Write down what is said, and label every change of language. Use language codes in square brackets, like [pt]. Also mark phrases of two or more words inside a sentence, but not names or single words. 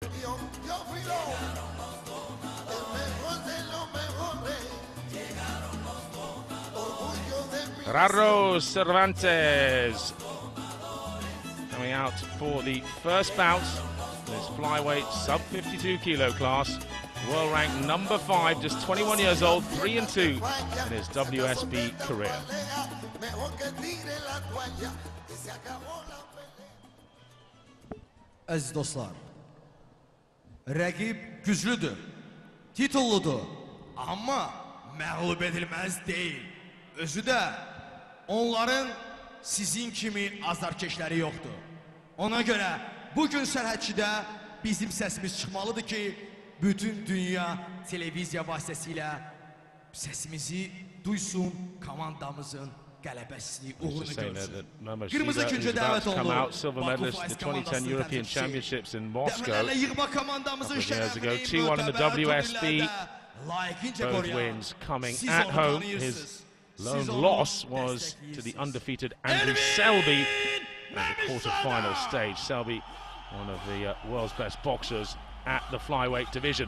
[en] Gerardo Cervantes coming out for the first bout in his flyweight sub 52 kilo class. World ranked number 5, just 21 years old, 3-2 in his WSB career. [az] Aziz dostlar, rəqib güclüdür, titulludur, amma məğlub edilməz deyil. Özü də onların sizin kimi azarkeşləri yoxdur. Ona görə bugün sərhədçidə bizim səsimiz çıxmalıdır ki, bütün dünya televiziya vasitəsilə səsimizi duysun, komandamızın qələbəsini uğurunu görsün. Qırmızı küncə dəvət olundu. [en] Silver medalist in the 2010 European Championships in Moscow. [az] Yığma komandamızın [en] Years ago, 2-1 in the WSB. Both wins coming at home. His lone loss was to the undefeated Andrew Selby at the quarter-final stage. Selby, one of the world's best boxers at the flyweight division.